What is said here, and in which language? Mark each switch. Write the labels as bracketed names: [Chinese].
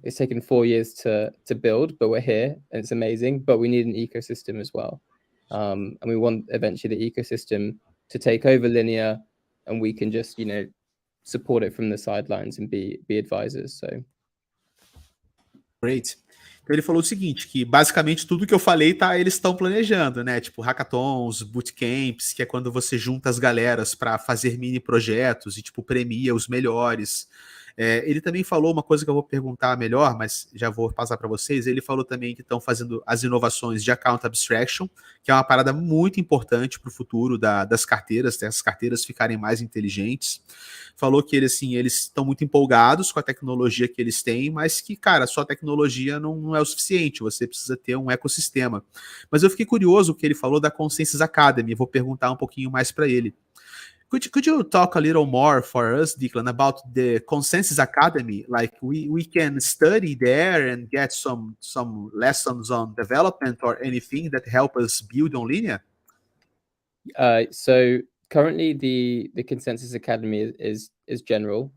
[English] It's taken 4 years to build, but we're here and it's amazing, but we need an ecosystem as well. And we want eventually the ecosystem to take over Linea, and we can just, support it from the sidelines and be advisors. So. Great. [Portuguese] Então ele falou o seguinte, que basicamente tudo que eu falei, eles estão planejando, né? Tipo hackathons, bootcamps, que é quando você junta as galeras para fazer mini projetos e tipo premia os melhores. Ele também falou uma coisa que eu vou perguntar melhor, mas já vou passar para vocês. Ele falou também que estão fazendo as inovações de account abstraction, que é uma parada muito importante para o futuro das carteiras, as carteiras ficarem mais inteligentes. Falou que eles estão muito empolgados com a tecnologia que eles têm, mas que, cara, só a tecnologia não é o suficiente, você precisa ter um ecossistema. Mas eu fiquei curioso o que ele falou da Consensys Academy, vou perguntar um pouquinho mais para ele. [English] Could you talk a little more for us, Declan, about the Consensys Academy? Like we can study there and get some lessons on development or anything that help us build on Linea? So currently the Consensys Academy is general.